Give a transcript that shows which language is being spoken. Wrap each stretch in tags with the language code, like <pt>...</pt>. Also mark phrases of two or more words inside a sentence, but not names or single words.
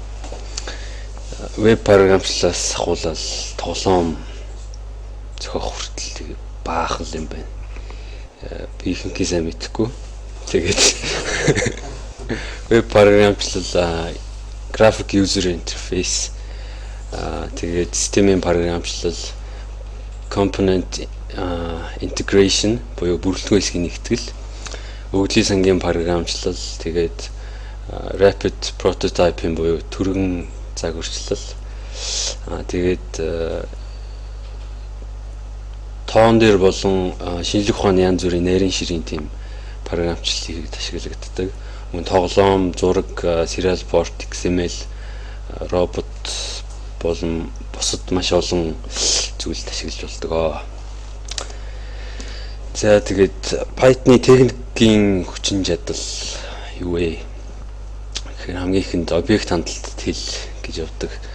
<mn>Веб програмчлалаас ахуулаад тоглоом зохиох хүртэл тэгээ баахан юм байна. Би ихэнхий сайн мэдэхгүй. Тэгээд веб програмчлал,</mn> <en>graphic user interface,</en> <mn>тэгээд системийн програмчлал,</mn> <en>component integration</en> <mn>буюу бүрэлдэхүүн хэсгийн нэгтгэл, өгөгдлийн сангийн програмчлал, тэгээд</mn> <en>rapid prototyping</en> <mn>буюу түргэн загварчлал, тэгээд тоон дээр болон шинжлэх ухааны янз бүрийн нарийн ширийн тийм програмчлалыг ашиглагддаг. Мөн тоглоом, зураг,</mn> <en>serial port, XML,</en> <mn>робот болон бусад маш олон зүйлд ашиглаж болдог. За тэгээд Python-ы техникийн хүчин чадал юу вэ? Тэгэхээр хамгийн ихэнд объект хандлалт хэл гэж явдаг.</mn>